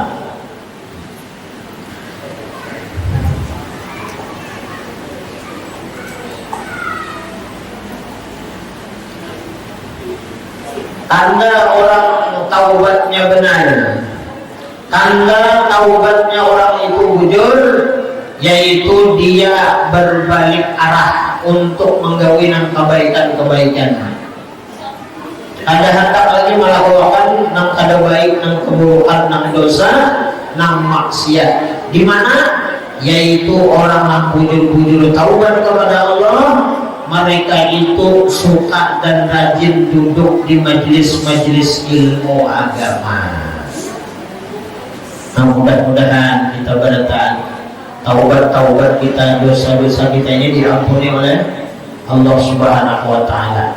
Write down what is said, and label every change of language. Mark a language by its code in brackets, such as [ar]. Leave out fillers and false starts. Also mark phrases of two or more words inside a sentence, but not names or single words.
[id] Tanda orang taubatnya benar, tanda taubatnya orang itu jujur, yaitu dia berbalik arah untuk menggawi kebaikan-kebaikan. [bjn] Ada hendak lagi melakukan nang kada baik, nang keburukan, nang dosa, nang maksiat. [id] Di mana? Yaitu orang yang bujur-bujur taubat kepada Allah, mereka itu suka dan rajin duduk di majelis-majelis ilmu agama. Nah, mudah-mudahan kita bertahan taubat kita, dosa-dosa kita ini diampuni oleh [ar] الله سبحانه وتعالى.